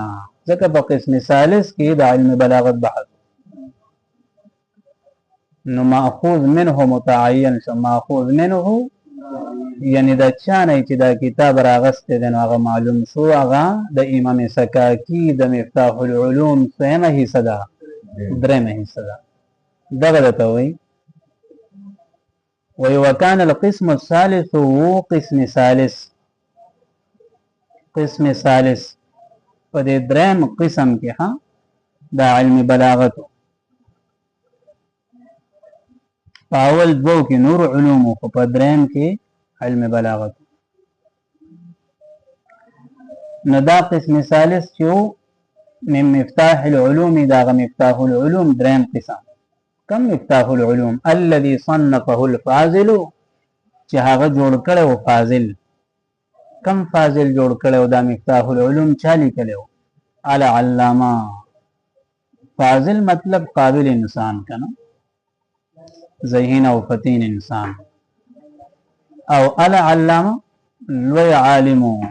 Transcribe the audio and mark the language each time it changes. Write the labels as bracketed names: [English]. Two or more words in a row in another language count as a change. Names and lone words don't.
[Pashto] ځکه په قسم ثالث کې د علم بلاغت بحث نو ماخوذ منه متعین شو. ماخوذ منه یعنی د چانه چې دا کتاب راغسته د نو هغه معلوم شو هغه د امام سکاکی د مفتاح العلوم څخه حصہ ده درېمه حصہ ده. دغه ته وایي [Arabic] وكان القسم الثالث هو قسم ثالث. [Pashto] قسم ثالث په دې درېم قسم کې ها د علم بلاغت په اول دوه کې نور علوم او په درېم کې علم بلاغت. نو دا قسم ثالث چې من مفتاح العلوم دا مفتاح العلوم درېم قسم. کم مفتاح العلوم [Arabic] الذي صنفه الفاضل [Pashto] چې هغه جوړ کړو فاضل. کم فاضل جوړ کړو دا مفتاح العلوم چا لیکلو؟ [Arabic] العلامه. [Pashto] فاضل مطلب قابل انسان کنه ذہین او فتین انسان او العلامه لوی عالم.